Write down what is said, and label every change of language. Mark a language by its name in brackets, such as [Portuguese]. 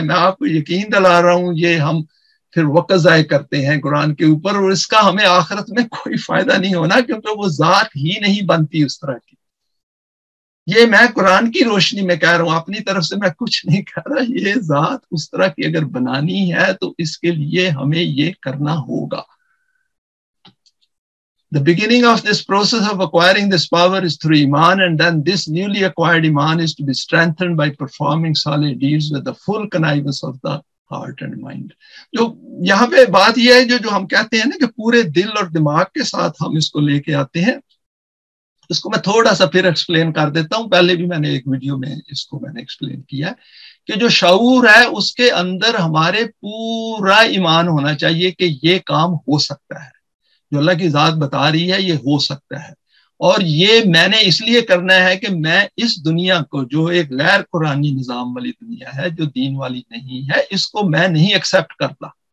[Urdu] میں آپ کو یقین دلا رہا ہوں، یہ ہم پھر وقت ضائع کرتے ہیں قرآن کے اوپر، اور اس کا ہمیں آخرت میں کوئی فائدہ نہیں ہونا، کیونکہ وہ ذات ہی نہیں بنتی اس طرح کی. یہ میں قرآن کی روشنی میں کہہ رہا ہوں، اپنی طرف سے میں کچھ نہیں کہہ رہا. یہ ذات اس طرح کی اگر بنانی ہے تو اس کے لیے ہمیں یہ کرنا ہوگا. [English] The beginning of this process of acquiring this power is through Iman, and then this newly acquired Iman is to be strengthened by performing solid deeds with the full connivance of the heart and mind. [Urdu] جو یہاں پہ بات یہ ہے جو ہم کہتے ہیں نا کہ پورے دل اور دماغ کے ساتھ ہم اس کو لے کے آتے ہیں، اس کو میں تھوڑا سا پھر ایکسپلین کر دیتا ہوں. پہلے بھی میں نے ایک ویڈیو میں اس کو میں نے ایکسپلین کیا کہ جو شعور ہے اس کے اندر ہمارے پورا ایمان ہونا چاہیے کہ یہ کام ہو سکتا ہے، جو اللہ کی ذات بتا رہی ہے یہ ہو سکتا ہے، اور یہ میں نے اس لیے کرنا ہے کہ میں اس دنیا کو، جو ایک غیر قرآنی نظام والی دنیا ہے، جو دین والی نہیں ہے، اس کو میں نہیں ایکسیپٹ کرتا.